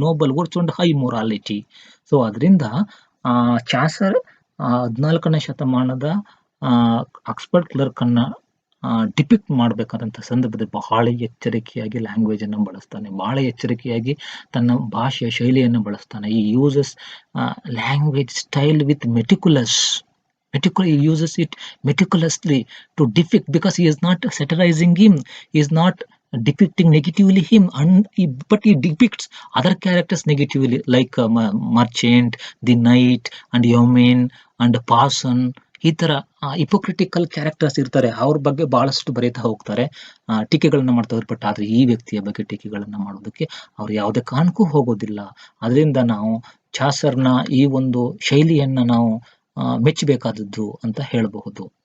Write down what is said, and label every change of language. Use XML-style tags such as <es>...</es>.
<en>Noble virtue and high morality.</en> <kn>So ಅದರಿಂದ Chaucer 14ನೇ ಶತಮಾನದ Oxford clerk ಅನ್ನ ಡಿಪಿಕ್ಟ್ ಮಾಡ್ಬೇಕಾದಂತ ಸಂದರ್ಭದಲ್ಲಿ ಬಹಳ ಎಚ್ಚರಿಕೆಯಾಗಿ ಲ್ಯಾಂಗ್ವೇಜ್ ಅನ್ನು ಬಳಸ್ತಾನೆ, ಬಹಳ ಎಚ್ಚರಿಕೆಯಾಗಿ ತನ್ನ ಭಾಷೆಯ ಶೈಲಿಯನ್ನು ಬಳಸ್ತಾನೆ.</kn> <en>ಈ uses language style with he uses it meticulously to depict, because he is not satirizing him, he is not depicting negatively him, but he depicts other characters negatively, like merchant, the knight and yeoman and parson.</en> <kn>ಈ ತರ ಹಿಪೋಕ್ರಿಟಿಕಲ್ characters ಇರ್ತಾರೆ, ಅವ್ರ ಬಗ್ಗೆ ಬಹಳಷ್ಟು ಬರೀತಾ ಹೋಗ್ತಾರೆ, ಟೀಕೆಗಳನ್ನ ಮಾಡ್ತಾರೆ. But ಆದ್ರೆ ಈ ವ್ಯಕ್ತಿಯ ಬಗ್ಗೆ ಟೀಕೆಗಳನ್ನ ಮಾಡೋದಕ್ಕೆ ಅವ್ರು ಯಾವುದೇ ಕಾರಣಕ್ಕೂ ಹೋಗೋದಿಲ್ಲ. ಅದರಿಂದ ನಾವು ಚಾಸರ್ನ ಈ ಒಂದು ಶೈಲಿಯನ್ನ ನಾವು ಮೆಚ್ಚಬೇಕಾದದ್ದು ಅಂತ ಹೇಳಬಹುದು.</kn>